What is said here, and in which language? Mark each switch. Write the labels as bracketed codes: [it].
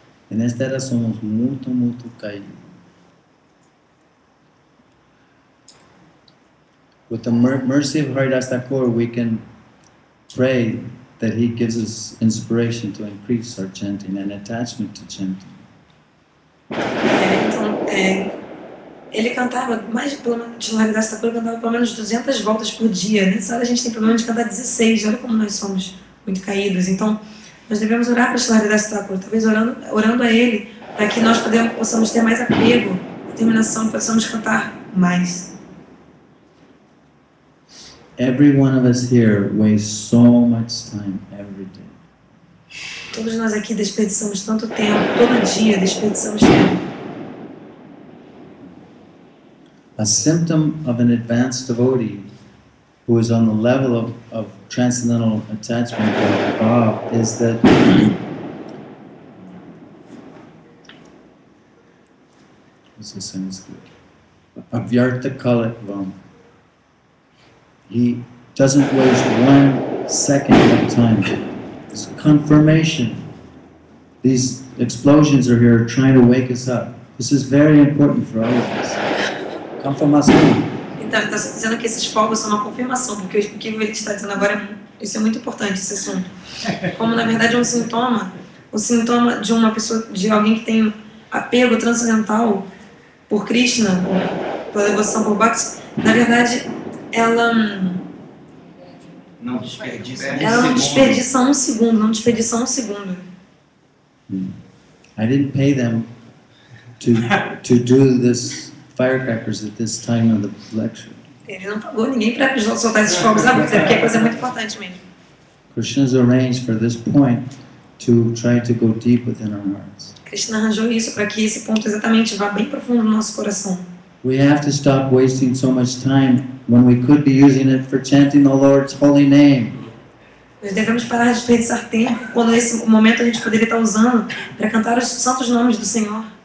[pt] E nesta era somos muito caídos. [en] With the mercy of Haridas Thakur, we can pray that he gives us inspiration to increase our chanting and attachment to chanting. [pt] Então, ele cantava Haridas Thakur cantava pelo menos 200 voltas por dia. Nessa hora a gente tem problema de cantar 16. Olha como nós somos muito caídos. Então, nós devemos orar para Haridas Thakur, talvez orando a ele, para que nós possamos ter mais apego, determinação, possamos cantar mais. [en] Every one of us here wastes so much time every day. [pt] Todos nós aqui desperdiçamos tanto tempo, todo dia desperdiçamos tempo. [en] A symptom of an advanced devotee who is on the level of transcendental attachment or bhav is that what's this in Sanskrit? Avyartha kalatvam. He doesn't waste 1 second of time. It's confirmation. These explosions are here trying to wake us up. This is very important for all of us. [pt] Confirmação. Então, ele está dizendo que esses fogos são uma confirmação, porque o que ele está dizendo agora, isso é muito importante, esse assunto. Como, na verdade, é um sintoma de uma pessoa, de alguém que tem apego transcendental por Krishna, pela devoção por Bhakti, na verdade, ela não desperdiça um segundo. [en] I didn't pay them to do this firecrackers at this time of the lecture. [pt] Ele não pagou ninguém para soltar esses fogos à luz, porque é coisa muito importante mesmo. [en] Krishna's arranged for this point to try to go deep within our hearts. [pt] Krishna arranjou isso para que esse ponto exatamente vá bem profundo no nosso coração. [en] We have to stop wasting so much time when we could be using it for chanting the Lord's holy name. [pt] Nós devemos parar de desperdiçar tempo quando nesse momento a gente poderia estar usando para cantar os santos nomes do Senhor.